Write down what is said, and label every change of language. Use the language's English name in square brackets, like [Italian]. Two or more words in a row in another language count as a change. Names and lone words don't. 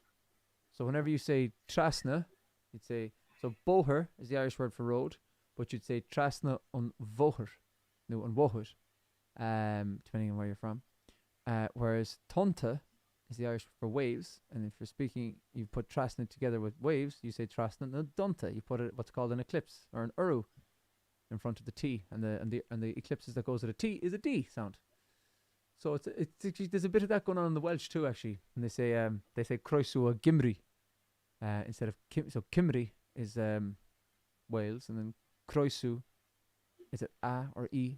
[English] So whenever you say trasna, you'd say, so boher is the Irish word for road, but you'd say [Irish] trasna on voher, [English] no, [Irish] on woher, [English] depending on where you're from. Whereas tunta is the Irish for waves, and if you're speaking, you put trasna together with waves, you say [Irish] trasna na dunta. [English] You put what's called an eclipse or an uru in front of the T, and the eclipses that goes with a T is a D sound. So it's there's a bit of that going on in the Welsh too, actually. And they say [Welsh] croeso a Gymru [English] instead of so Cymru is Wales, and then croeso is it A or E?